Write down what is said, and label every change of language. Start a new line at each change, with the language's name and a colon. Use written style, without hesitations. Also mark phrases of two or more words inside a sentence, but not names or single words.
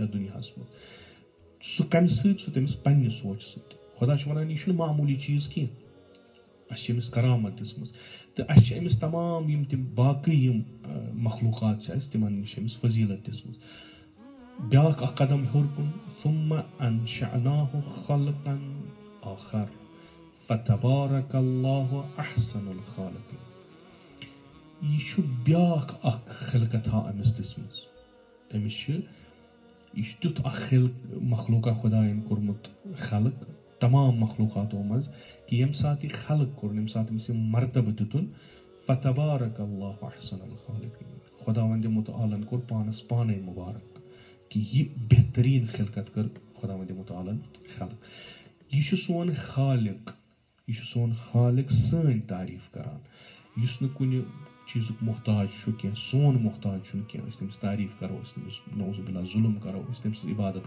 Kashmiri: یتھ دُنیاہس منٛز سُہ کمہِ سۭتۍ سُہ تٔمِس پننہِ سونٛچہِ سۭتۍ خۄدا چھُ ونان یہِ چھُنہٕ معموٗلی چیٖز کینٛہہ اسہِ چھِ أمِس کرامت دِژمٕژ تہٕ اسہِ چھِ أمِس تمام یِم تِم باقٕے یِم مخلوٗقات چھِ اسہِ تِمن نِش أمِس فضیٖلت دِژمٕژ بیٛاکھ اکھ قدم ہیوٚر کُن
Arabic: ثُمَّ أَنشَأْنَاهُ خَلْقًا آخَر فَتَبَارَكَ اللَّهُ أَحْسَنُ الْخَالِقِينَ
Kashmiri: یہِ چھُ بیٛاکھ اکھ خلقتھا أمِس دِژمٕژ أمِس چھِ یہِ چھُ تیُتھ اکھ مخلوٗقا خۄدایَن کوٚرمُت خلق تمام مخلوٗقاتو منٛز کہِ ییٚمہِ ساتہٕ یہِ خلق کوٚرُن ییٚمہِ ساتہٕ أمِس یہِ مرتبہٕ دِتُن
Arabic: فَتَبَارَكَ اللَّهُ أَحْسَنُ الْخَالِقِينَ
Kashmiri: خۄداوندِ مُتعالن کوٚر پانس پانے مُبارک کہِ یہِ بہتریٖن خلقت کٔر خۄداوندِ مُتعالن خلق یہِ چھُ سون خالق یہِ چھُ سون خالق سٲنۍ تعریٖف کران یُس نہٕ کُنہِ چیٖزُک محتاج چھُ کینٛہہ سون محتاج چھُنہٕ کینٛہہ أسۍ تٔمِس تعریٖف کرو أسۍ تٔمِس
Arabic: نعوذ باللہ
Kashmiri: ظُلم کرو أسۍ تٔمۍ سٕنٛز عبادت